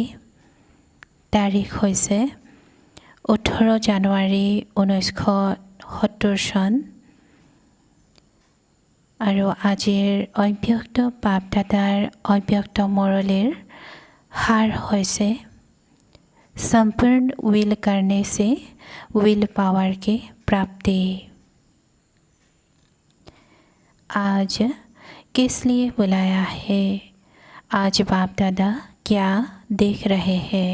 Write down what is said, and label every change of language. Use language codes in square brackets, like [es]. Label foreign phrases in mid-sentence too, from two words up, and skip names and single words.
[as] তাৰিখ হৈছে 18 জানুৱাৰী 1970 চন। আৰু আজিৰ অব্যক্ত বাপদাদাৰ অব্যক্ত মুৰলীৰ সাৰ হৈছে [hi] संपूर्ण विल करने से [en] will power [hi] की प्राप्ति। आज किस लिए बुलाया है? आज बाप दादा क्या देख रहे हैं?